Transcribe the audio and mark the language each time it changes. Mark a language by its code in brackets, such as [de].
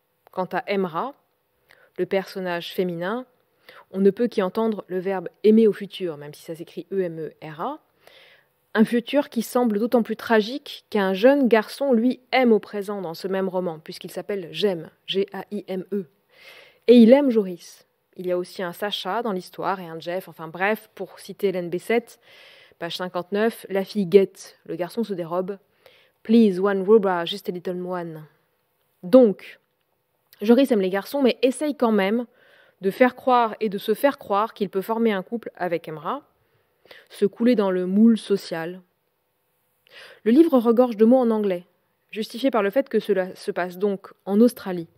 [fr] Quant à Emra, le personnage féminin, on ne peut qu'y entendre le verbe aimer au futur, même si ça s'écrit E-M-E-R-A, un futur qui semble d'autant plus tragique qu'un jeune garçon, lui, aime au présent dans ce même roman, puisqu'il s'appelle J'aime, G-A-I-M-E. Et il aime Joris. Il y a aussi un Sacha dans l'histoire et un Jeff, enfin bref, pour citer Hélène Bessette, page 59, la fille guette, le garçon se dérobe. [en] Please, one rubber, just a little one. [fr] Donc, Joris aime les garçons, mais essaye quand même de faire croire et de se faire croire qu'il peut former un couple avec Emra, se couler dans le moule social. Le livre regorge de mots en anglais, justifié par le fait que cela se passe donc en Australie.